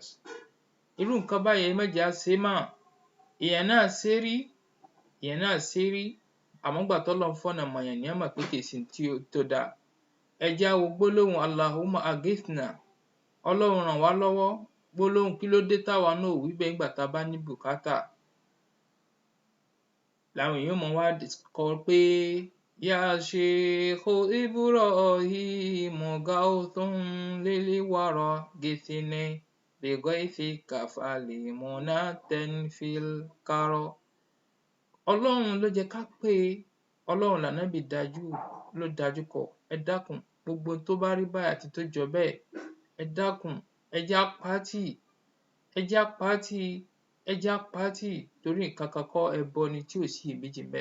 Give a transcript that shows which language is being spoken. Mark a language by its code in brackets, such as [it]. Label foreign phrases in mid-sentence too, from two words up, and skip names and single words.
[yo] Irú nǹkan báyẹn ẹ má jẹ́ á ṣe é mọ́. Èèyàn náà ṣe é rí, àmọ́ ńgbà t'Ọlọ́run fọ̀nà mọ̀yàn ni èèyàn mọ̀ pé kìí ṣe ohun tó dáa. Ẹ jẹ́ á wo gbólóhùn [ar] اللهم أغثنا, [yo] Ọlọ́run ràn wá lọ́wọ́. Gbólóhùn kí ló dé táwa náà ò wí bẹ́ẹ̀ nígbà tá a bá ní bùkátà. Làwọn èèyàn mọ̀ wá kọ pé [ar] يا شيخ إبراهيم غوث للورى أغثني بغيثك فالمنة في الكرى. [yo] Ọlọ́run ló jẹ́ ká pè é, Ọlọ́run l'Ànábì ló dájú kọ. Ẹ dákun, gbogbo tó bá rí báyìí àti tó jọ bẹ́ẹ̀, ẹ dákun, ẹ jẹ́ á pa á tì, ẹ jẹ́ á pa á tì, ẹ jẹ́ á pa á tì, torí nǹkan kan kọ́, ẹbọ ni tí ò sí iyèméjì ńbẹ̀.